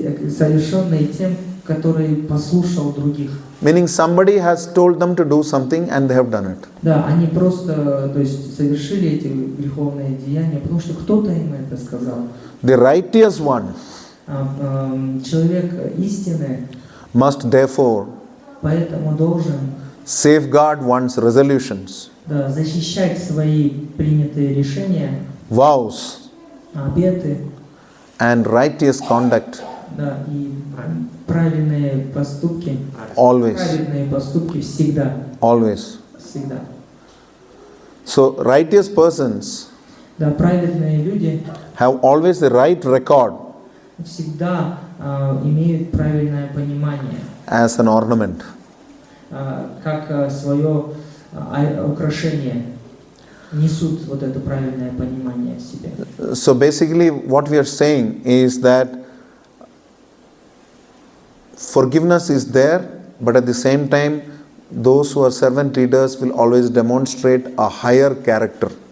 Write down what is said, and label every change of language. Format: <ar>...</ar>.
<ru>совершенные тем, который послушал других.</ru> <en>Meaning somebody has told them to do something and they have done it.</en> <ru>Да, они просто, то есть, совершили эти греховные деяния, потому что кто-то им это сказал.</ru> <en>The righteous one</en> <ru>Человек истины,</ru> <en>must therefore</en> <ru>поэтому должен</ru> <en>safeguard one's resolutions,</en> <ru>защищать свои принятые решения,</ru> <en>vows,</en> <ru>обеты,</ru> <en>and righteous conduct</en> <ru>и правильные поступки.</ru> <en>always.</en> <ru>Праведные поступки всегда.</ru> <en>Always.</en> <ru>Всегда.</ru> <en>So righteous persons</en> <ru>Да, праведные люди</ru> <en>have always the right record</en> <ru>всегда имеют правильное понимание,</ru> <en>as an ornament.</en> <ru>как свое украшение, несут вот это правильное понимание в себе.</ru> <en>So basically what we are saying is that forgiveness is there, but at the same time those who are servant leaders will always demonstrate a higher character.</en>